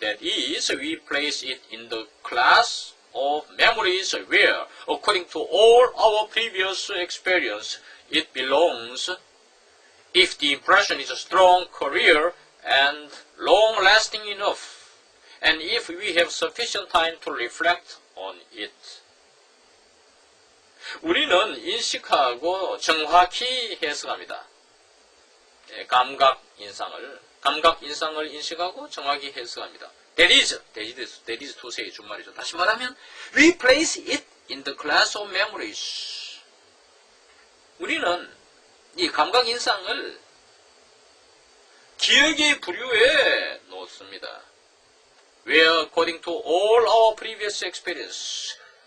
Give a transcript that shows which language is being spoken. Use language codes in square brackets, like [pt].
[en] That is, we place it in the class of memories where, according to all our previous experience, it belongs. If the impression is a strong, clear, and long-lasting enough, and if we have sufficient time to reflect on it. [ko] 우리는 인식하고 정확히 해석합니다. 감각 인상을 인식하고 정확히 해석합니다. [en] That is [ko] 투세의 준말이죠. 다시 말하면, [en] we place it in the class of memories. [ko] 우리는 이 감각 인상을 기억의 부류에 놓습니다. [en] Where according to all our previous experience.